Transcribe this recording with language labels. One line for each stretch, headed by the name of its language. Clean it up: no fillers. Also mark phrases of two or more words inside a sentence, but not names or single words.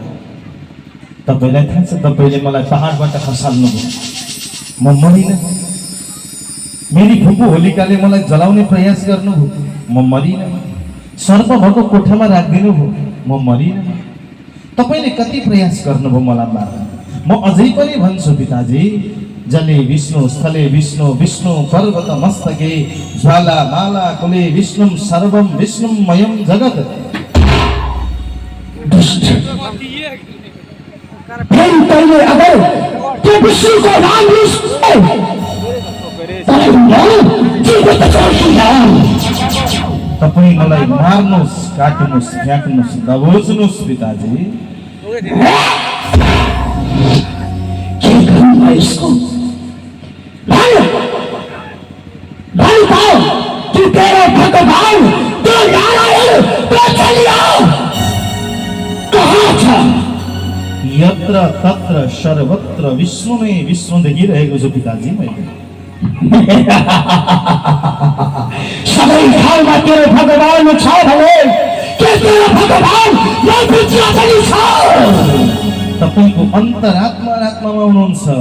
Nepali: तपाईँलाई थाहा छ, तपाईँले मलाई पहाडबाट खसाल्नुभयो, म मरिनँ। मेरी फुपू होलिकाले मलाई जलाउने प्रयास गर्नुभयो, म मरिनँ। सर्प भएको कोठामा राखिदिनु भयो, म मरिनँ। तपाईँले कति प्रयास गर्नुभयो मलाई मार्न। म अझै पनि भन्छु पिताजी,
Sanskrit: जले विष्णु स्थले विष्णु, विष्णु पर्वत मस्तके, ज्वाला माला कुले विष्णुम सर्वम विष्णुमयम जगत।
Nepali: फेरि तैँले अगर त्यो विष्णुको नाम लिस् तपाईँ मलाई मार्नुहोस्, काट्नुहोस्, फ्याँक्नुहोस्, दबोच्नुहोस् पिताजी। के गर्नु यसको? कि तेरो भगवान त्यो नारायण त्यो चलियो कहाँ छ?
Sanskrit: यत्र यत्र तत्र सर्वत्र
Nepali: विश्वमै विश्व देखिरहेको छु पिताजी मैले। सबै ठाउँमा तेरो भगवान छ भने के तेरो भगवान यहाँभित्र पनि छ? तपाईँको अन्तरात्मामा हुनुहुन्छ।